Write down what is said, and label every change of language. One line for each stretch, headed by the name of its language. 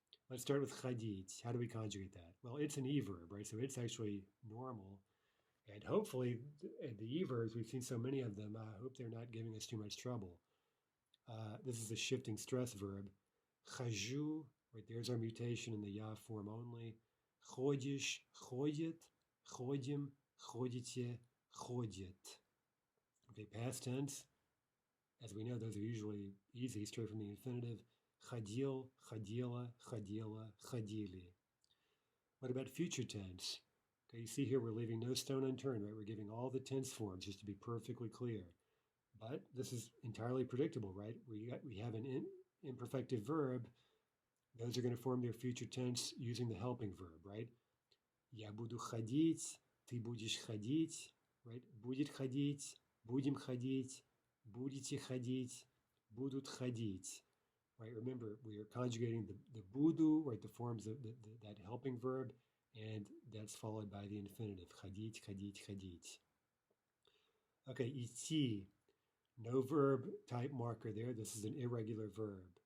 English: Let's start with ходить. How do we conjugate that? Well, it's an e-verb, right? So it's actually normal. And hopefully, the e-verbs, we've seen so many of them, I hope they're not giving us too much trouble. This is a shifting stress verb. Хожу, right, there's our mutation in the ya form only.
Russian: Ходишь, ходит, ходим, ходите, ходит.
English: Okay, past tense. As we know, those are usually easy, straight from the infinitive.
Russian: Ходил, ходила, ходила, ходили.
English: What about future tense? Okay, you see here we're leaving no stone unturned, right? We're giving all the tense forms just to be perfectly clear. But this is entirely predictable, right? We have an imperfective verb. Those are going to form their future tense using the helping verb, right?
Russian: Я буду ходить, ты будешь ходить, right? Будет ходить, будем ходить, будете ходить, будут ходить.
English: Right? Remember, we are conjugating the budu, right? The forms of that helping verb, and that's followed by the infinitive.
Russian: Ходить, ходить, ходить. Okay, идти.
English: No verb type marker there. This is an irregular verb.